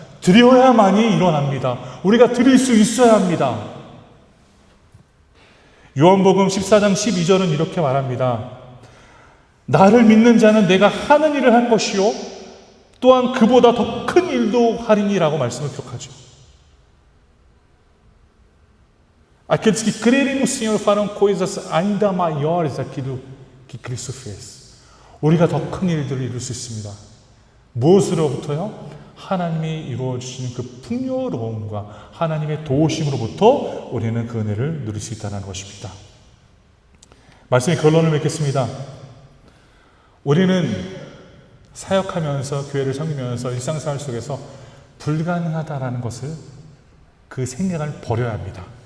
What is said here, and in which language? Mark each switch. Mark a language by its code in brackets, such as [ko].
[ko] 드려야만이 일어납니다. 우리가 드릴 수 있어야 합니다. 요한복음 14장 12절은 이렇게 말합니다. 나를 믿는 자는 내가 하는 일을 할 것이요 또한 그보다 더 큰 일도 하리니라고 말씀을 기록하죠. [pt] Aqueles que crerem no Senhor farão coisas ainda maiores daquilo que Cristo fez. [ko] 우리가 더 큰 일들을 이룰 수 있습니다. 무엇으로부터요? 하나님이 이루어 주시는 그 풍요로움과 하나님의 도우심으로부터 우리는 그 은혜를 누릴 수 있다는 것입니다. 말씀의 결론을 맺겠습니다. 우리는 사역하면서 교회를 섬기면서 일상생활 속에서 불가능하다라는 것을, 그 생각을 버려야 합니다.